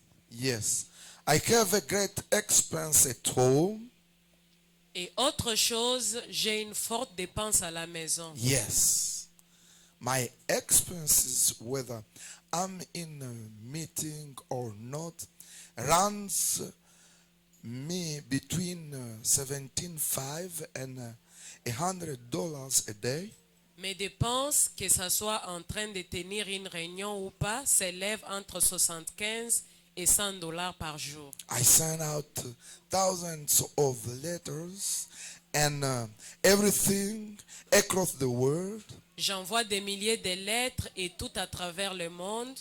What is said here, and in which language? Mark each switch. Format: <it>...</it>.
<en>Yes. I have a great expense at home.</en> <fr>Et autre chose, j'ai une forte dépense à la maison.</fr> <en>Yes. My expenses, whether I'm in a meeting or not, runs me between $17.5 and $100 a day.</en> <fr>Mes dépenses, que ce soit en train de tenir une réunion ou pas, s'élèvent entre 75 et $100 par jour.</fr> <en>I send out thousands of letters and everything across the world,</en> <fr>J'envoie des milliers de lettres et tout à travers le monde,</fr>